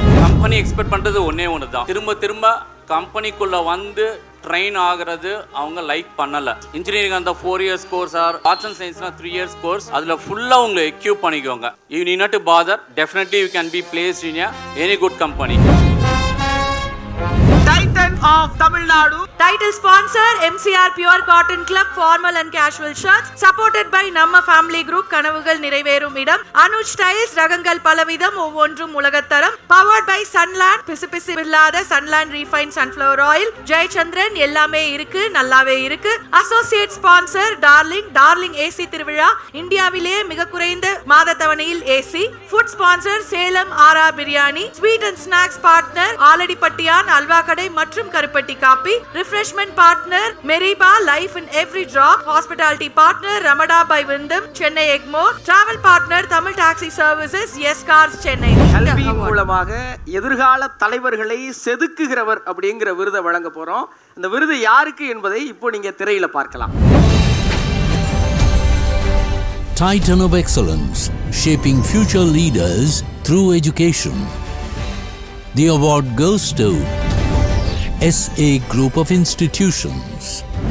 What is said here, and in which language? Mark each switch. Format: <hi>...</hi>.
<ta>Company expect பண்ணுறது ஒன்று தான், திரும்ப திரும்ப கம்பெனிக்குள்ளே வந்து ட்ரெயின் ஆகிறது அவங்க லைக் பண்ணலை. இன்ஜினியரிங் அந்த 4 years course R arts and சயின்ஸ்னால் 3 years course, அதில் ஃபுல்லாக உங்களை எக்யூப் பண்ணிக்கோங்க.</ta> <en>You need not to bother. Definitely you can be blessed in any good company. Titan of Tamil Nadu. Title sponsor MCR Pure Cotton Club formal and casual shirts. Supported by Namma Family Group</en> <ta>கனவுகள் நிறைவேறும் இடம். Anuj tiles ரகங்கள் பலவிதம் ஒவ்வொன்றும் உலகத்தரம்.</ta> <en>Powered by Sunland</en> <ta>பிசுபிசு இல்லாத</ta> <en>Sunland Refined Sunflower Oil.</en> <ta>Jayachandran எல்லாமே இருக்கு, நல்லாவே இருக்கு. Associate sponsor Darling AC திருவிழா, இந்தியாவிலேயே மிக குறைந்த மாத தவணையில் AC. Food sponsor சேலம் ஆரா biryani. Sweet and snacks partner ஆலடிப்பட்டியான் halwa கடை மற்றும் கருப்பட்டி copy.</ta> <en>Refreshment partner Meriba life in every drop. Hospitality partner Ramada by Wyndham Chennai Egmore. Travel partner Tamil taxi services S cars Chennai.</en> <ta>கல்வி மூலமாக எதிர்கால தலைவர்களை செதுக்குகிறவர் அப்படிங்கிற விருதை வழங்க போறோம். இந்த விருது யாருக்கு என்பதை இப்போ நீங்க திரையில பார்க்கலாம்.</ta> <en>Titan of Excellence, shaping future leaders through education. The award goes to SA Group of Institutions.</en>